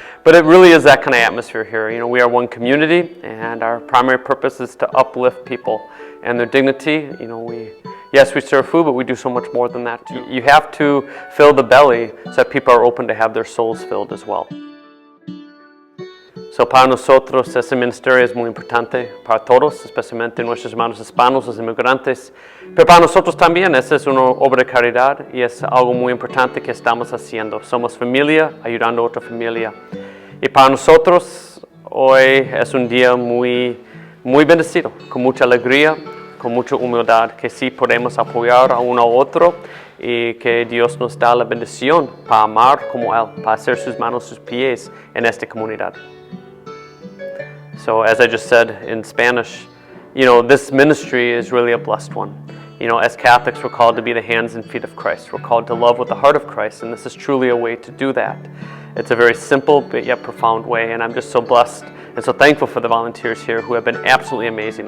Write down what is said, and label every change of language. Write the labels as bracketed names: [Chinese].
[English] But it really is that kind of atmosphere here. You know, we are one community, and our primary purpose is to uplift people and their dignity. You know, yes, we serve food, but we do so much more than that too. You have to fill the belly so that people are open to have their souls filled as well. [Spanish] So para nosotros ese ministerio es muy importante para todos, especialmente nuestros hermanos hispanos, los inmigrantes. Pero para nosotros también, esa es una obra de caridad y es algo muy importante que estamos haciendo. Somos familia ayudando a otra familia. Y para nosotros hoy es un día muy bendecido, con mucha alegría, con mucha humildad, que sí podemos apoyar a uno a otro y que Dios nos da la bendición para amar como Él, para hacer sus manos, sus pies en esta comunidad. [English] So as I just said in Spanish, you know, this ministry is really a blessed one. You know, as Catholics, we're called to be the hands and feet of Christ. We're called to love with the heart of Christ, and this is truly a way to do that. It's a very simple but yet profound way, and I'm just so blessed and so thankful for the volunteers here who have been absolutely amazing.